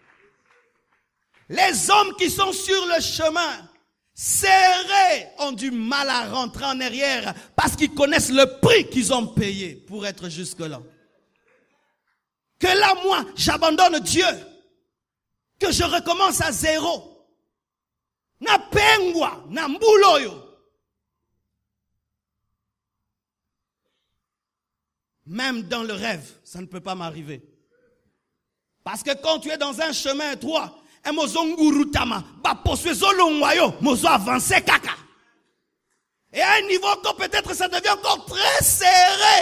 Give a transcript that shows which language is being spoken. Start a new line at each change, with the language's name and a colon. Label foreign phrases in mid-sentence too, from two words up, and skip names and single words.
French: Les hommes qui sont sur le chemin serrés ont du mal à rentrer en arrière parce qu'ils connaissent le prix qu'ils ont payé pour être jusque-là. Que là, moi, j'abandonne Dieu. Que je recommence à zéro.
Lingala: Na pengwa, na mbuloyo.
French: Même dans le rêve, ça ne peut pas m'arriver. Parce que quand tu es dans un chemin étroit, et à un niveau encore peut-être ça devient encore très serré.